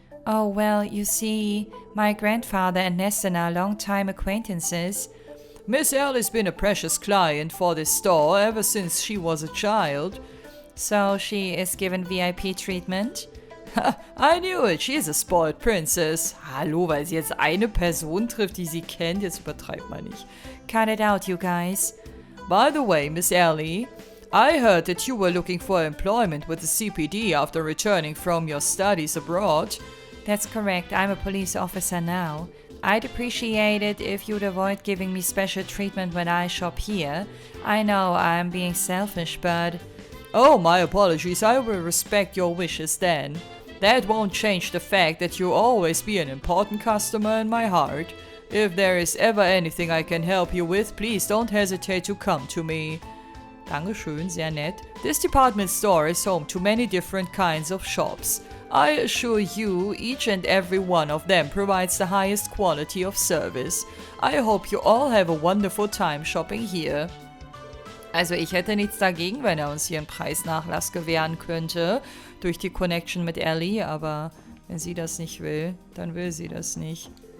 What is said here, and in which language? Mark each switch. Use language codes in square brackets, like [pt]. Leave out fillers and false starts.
[en] Oh, well, you see, my grandfather and Neston are long-time acquaintances. Miss Ellie's been a precious client for this store ever since she was a child. So she is given VIP treatment? I knew it, she is a spoiled princess. [de] Hallo, weil sie jetzt eine Person trifft, die sie kennt, jetzt übertreibt man nicht. [en] Cut it out, you guys. By the way, Miss Ellie, I heard that you were looking for employment with the CPD after returning from your studies abroad. That's correct, I'm a police officer now. I'd appreciate it if you'd avoid giving me special treatment when I shop here. I know I'm being selfish, but... Oh, my apologies, I will respect your wishes then. That won't change the fact that you'll always be an important customer in my heart. If there is ever anything I can help you with, please don't hesitate to come to me. [de] Dankeschön, sehr nett. [en] This department store is home to many different kinds of shops. I assure you, each and every one of them provides the highest quality of service. I hope you all have a wonderful time shopping here. [de] Also ich hätte nichts dagegen, wenn er uns hier einen Preisnachlass gewähren könnte, durch die Connection mit Ellie, aber wenn sie das nicht will, dann will sie das nicht.